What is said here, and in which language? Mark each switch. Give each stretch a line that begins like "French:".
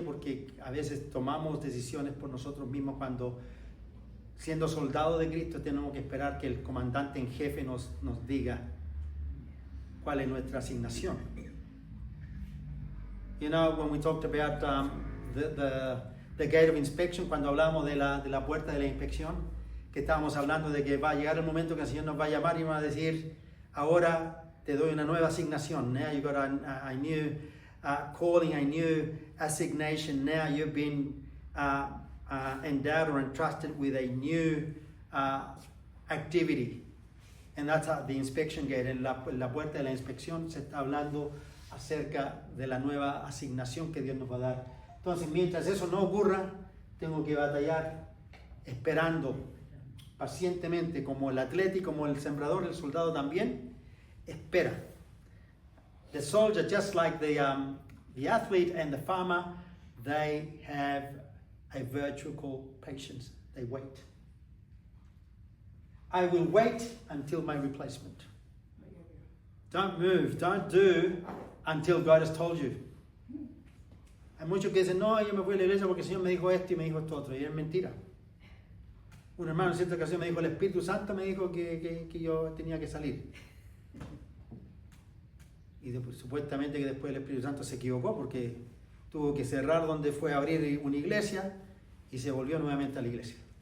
Spanish: Porque a veces tomamos decisiones por nosotros mismos cuando, siendo soldados de Cristo, tenemos que esperar que el comandante en jefe nos diga cuál es nuestra asignación.
English: You know, when we talked about the gate of inspection,
Spanish: cuando hablamos de la puerta de la inspección, que estábamos hablando de que va a llegar el momento que el Señor nos va a llamar y va a decir, ahora te doy una nueva asignación.
English: Now you got a new calling, a new assignation. Now you've been endowed or entrusted with a new activity. And that's the inspection gate.
Spanish: En la puerta de la inspección se está hablando acerca de la nueva asignación que Dios nos va a dar. Entonces, mientras eso no ocurra, tengo que batallar esperando pacientemente, como el atleta y como el sembrador, el soldado también espera.
English: The soldier, just like the athlete and the farmer, they have a virtual patience. They wait. I will wait until my replacement. Don't move, don't do until God has told you.
Spanish: Hay muchos que dicen, no, yo me fui a la iglesia porque el Señor me dijo esto y me dijo esto otro, y es mentira. Un hermano en cierta ocasión me dijo, el Espíritu Santo me dijo que yo tenía que salir. Y supuestamente que después el Espíritu Santo se equivocó porque tuvo que cerrar donde fue a abrir una iglesia y se volvió nuevamente a la iglesia.